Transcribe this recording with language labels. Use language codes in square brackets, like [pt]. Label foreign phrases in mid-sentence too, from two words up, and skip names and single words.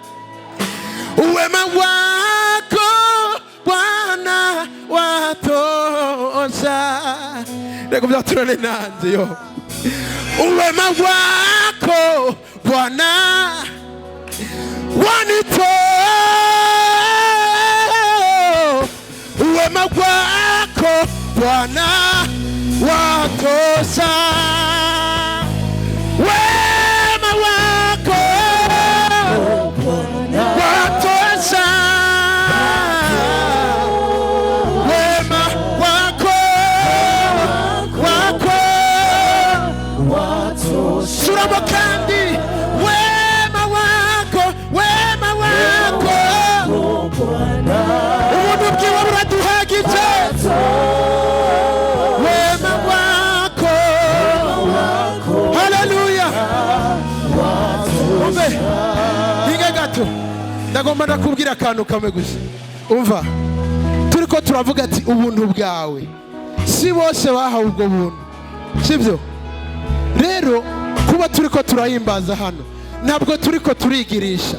[sw] Uwema wako Bwana watosha. watosha. [rn] Reka mzaturane nanze yo. [sw] Uwema wako Bwana wanito, uwema wako Bwana watosha. Wema wako watosha. Wema wako watosha. [rn] Suramo kandi. [sw] Wema wako [rn] ubuntu bwiwe buraduhagije. [sw] Wema wako. Haleluya. [rn] Umve hinga gato, ndagomba ndakubwira akantu kamwe gusa. Umva, turiko turavuga ati ubuntu bwawe, si bose bahawe ubwo buntu, sibyo? Rero kuba turiko turahimbaza hano, ntabwo turiko turigirisha.